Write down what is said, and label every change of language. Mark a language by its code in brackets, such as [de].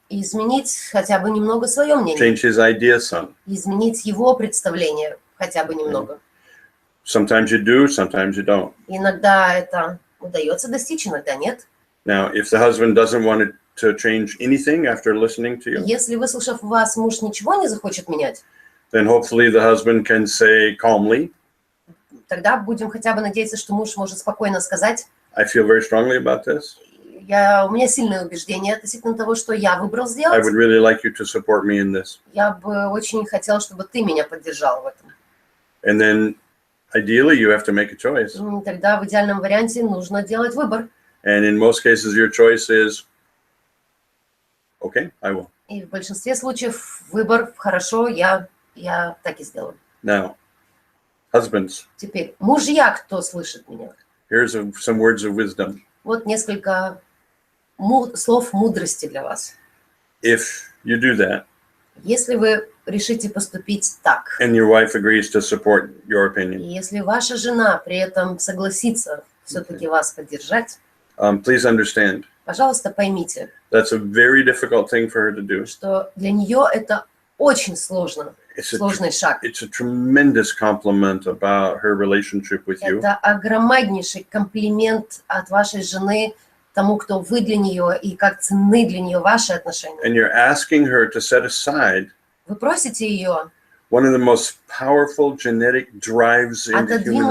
[ru] изменить хотя бы немного свое мнение, [en] change his idea some. [ru] изменить его представление хотя бы немного. [en] Sometimes you do, sometimes you don't. [ru] Иногда это удается достичь, иногда нет. [en] Now, if the husband doesn't want to change anything after listening to you, [ru] Если, выслушав вас, муж ничего не захочет менять, [en] then hopefully the husband can say calmly, [ru] тогда будем хотя бы надеяться, что муж может спокойно сказать: [en] I feel very strongly about this. [ru] у меня сильное убеждение относительно того, что я выбрал [en] I [ru] сделать. [en] would really like you to support me in this. [ru] Я бы очень хотела, чтобы ты меня поддержал в этом. [en] And then ideally you have to make a choice. [ru] Тогда в идеальном варианте нужно делать выбор. [en] And in most cases your choice is, okay, I will. [ru] И в большинстве случаев выбор: хорошо, я так и сделаю. [en] Now, husbands, [ru] Теперь, мужья, кто слышит меня? [en] here's some words of wisdom. [ru] Вот несколько слов мудрости для вас. [en] If you do that, [ru] Если вы решите поступить так, [en] and your wife agrees to support your [ru] и [en] opinion, [ru] если ваша жена при этом согласится все-таки вас поддержать, [en] please understand, [ru] пожалуйста, поймите, [en] that's a very difficult thing for her to do. [ru] что для нее это очень сложный шаг. [en] It's a tremendous compliment about her relationship with you. [ru] Это огромнейший комплимент от вашей жены тому, кто вы для нее, и как ценны для нее ваши отношения. [en] And you're asking her to set aside [ru] Вы просите ее [en] one of the most powerful genetic drives in the human